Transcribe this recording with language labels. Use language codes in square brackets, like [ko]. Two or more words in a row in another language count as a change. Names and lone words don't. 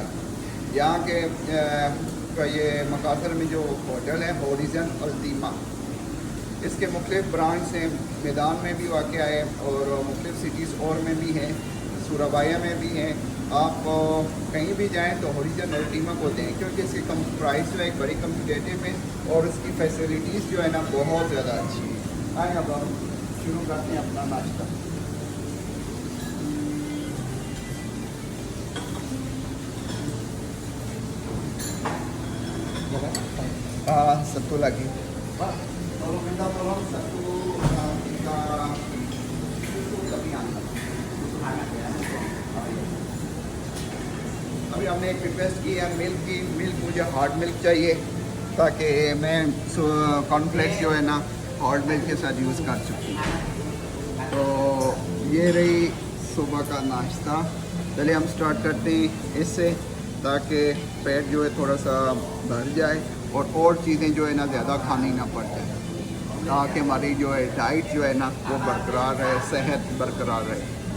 [hi] यहाँ के ये मकासर में जो होटल है हॉरिजन अल्टीमा, इसके मुख्तलिफ ब्रांच हैं, मैदान में भी वाक़या है और मुख्तलिफ सिटीज़ और में भी हैं, सुराबाया में भी हैं। आप कहीं भी जाएं तो हॉरिजन अल्टीमा को दें, क्योंकि इसकी कम प्राइस जो है बड़ी कम्पिटेटिव है और इसकी फैसिलिटीज़ जो है ना बहुत ज़्यादा अच्छी है। आए अब हम शुरू करते हैं अपना नाश्ता। [id] satu lagi. Pak, tolong minta tolong satu tiga susu kami [hi] अभी हमने एक रिक्वेस्ट की है मिल्क की। मिल्क मुझे [en] hard milk [hi] चाहिए ताकि मैं कॉर्नफ्लेक्स जो है ना [en] hard milk [hi] के साथ यूज़ कर सकूँ। तो ये रही सुबह का नाश्ता। चलिए हम स्टार्ट करते हैं इससे, ताकि पेट जो है थोड़ा सा भर जाए और चीज़ें जो है ना ज़्यादा खानी ना पड़ जाए, ताकि हमारी जो है डाइट जो है ना वो बरकरार रहे, सेहत बरकरार रहे।